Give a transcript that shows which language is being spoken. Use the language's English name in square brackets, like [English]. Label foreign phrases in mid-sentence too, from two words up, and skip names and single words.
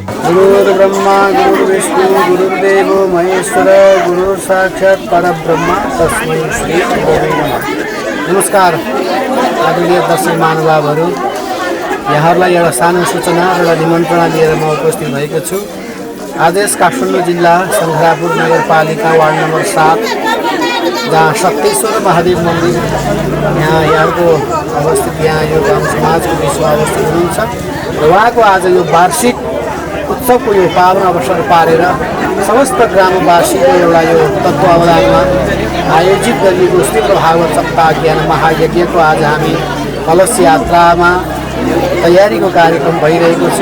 [Sanskrit] गुरुर्ब्रह्मा गुरुर्विष्णु गुरुर्देवो महेश्वर गुरुर साक्षात् परब्रह्म तस्मै श्री गुरुवे नमः। [Nepali] नमस्कार आदरणीय दर्शक महानुभावहरू, यहाँहरूलाई एउटा सानो सूचना र एउटा निमन्त्रणा लिएर म उपस्थित भएको छु। आज यस काठमाडौँ जिल्ला शङ्खरापुर नगरपालिका वार्ड नम्बर 7 जहाँ सप्तेश्वर महादेव मन्दिर यहाँको अवस्थित, यहाँ यो गाउँ समाजको बिचमा अवस्थित हुनुहुन्छ र उहाँको आज यो वार्षिक उत्सवको यो पावन अवसर पारेर समस्त ग्रामवासीको एउटा यो तत्त्वावधानमा आयोजित गरिएको तीव्र भागवत सप्ताह ज्ञान महायज्ञको आज हामी कलश यात्रामा तयारीको कार्यक्रम भइरहेको छ।